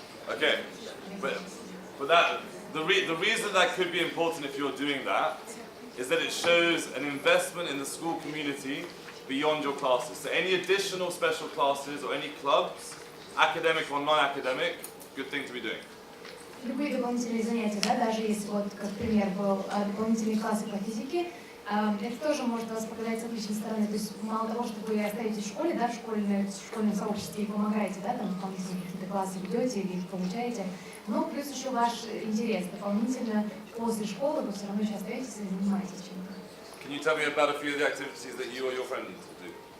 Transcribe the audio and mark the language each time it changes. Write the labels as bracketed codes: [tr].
[en] Okay, but that the reason that could be important if you're doing that is that it shows an investment in the school community beyond your classes. So any additional special classes or any clubs, academic or non-academic, good thing to be doing. [ru] Любые дополнительные занятия, да, даже если вот, как пример был, дополнительные классы по физике, это тоже может вас показать с отличной стороны. То есть мало того, что вы остаетесь в школе, да, в школьном сообществе и помогаете, да, там дополнительные какие-то классы ведете или получаете, но плюс еще ваш интерес дополнительно после школы вы все равно еще остаетесь и занимаетесь чем-то. [en] Can you tell me about a few of the activities that you or your friends do?